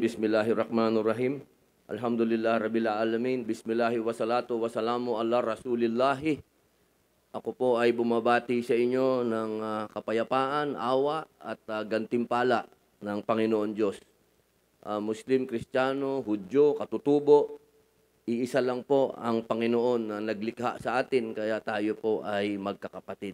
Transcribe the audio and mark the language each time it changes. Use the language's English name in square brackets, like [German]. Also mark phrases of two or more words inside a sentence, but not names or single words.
[Arabic] بسم الله الرحمن الرحيم. الحمد لله رب العالمين. بسم الله والصلاة والسلام على رسول الله. [Filipino] Ako po ay bumabati sa inyo ng kapayapaan, awa at gantimpala ng Panginoon Diyos. Muslim, Kristiyano, Hudyo, Katutubo, Iisa lang po ang Panginoon na naglikha sa atin, kaya tayo po ay magkakapatid.